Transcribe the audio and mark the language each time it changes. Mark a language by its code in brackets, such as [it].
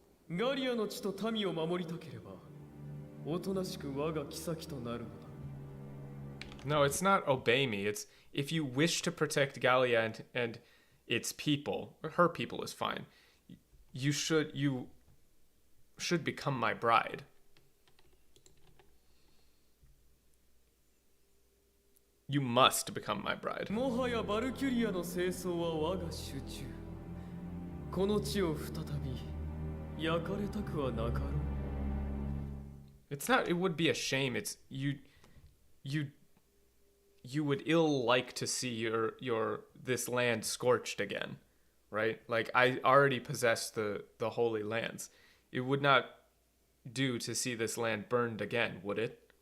[ja] ガリアの地と民を守りたければ、おとなしく我が妃となるのだ。 [en] No, it's not obey me. It's if you wish to protect Gallia and its people, or her people is fine. You should become my bride. You must become my bride. [ja] もはやバルキュリアの清掃は我が手中。この地を再び焼かれたくはなかろう。 [en] It's not. It would be a shame. It's you would ill like to see your this land scorched again, right? Like, I already possess the holy lands. It would not do to see this land burned again, would it?